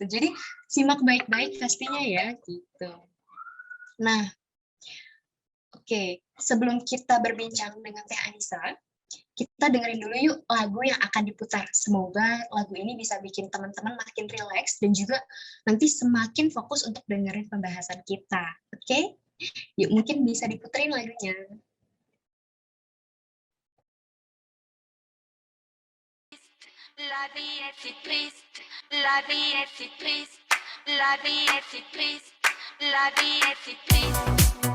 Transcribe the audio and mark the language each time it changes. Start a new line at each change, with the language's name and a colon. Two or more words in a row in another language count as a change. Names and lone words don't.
Indonesian: Jadi simak baik-baik pastinya ya, gitu. Nah, oke, sebelum kita berbincang dengan Teh Anissa, kita dengerin dulu yuk lagu yang akan diputar. Semoga lagu ini bisa bikin teman-teman makin rileks dan juga nanti semakin fokus untuk dengerin pembahasan kita. Oke? Yuk, mungkin bisa diputerin lagunya.
French: La vie est si triste, la vie est si triste, la vie est si triste, la vie est si triste.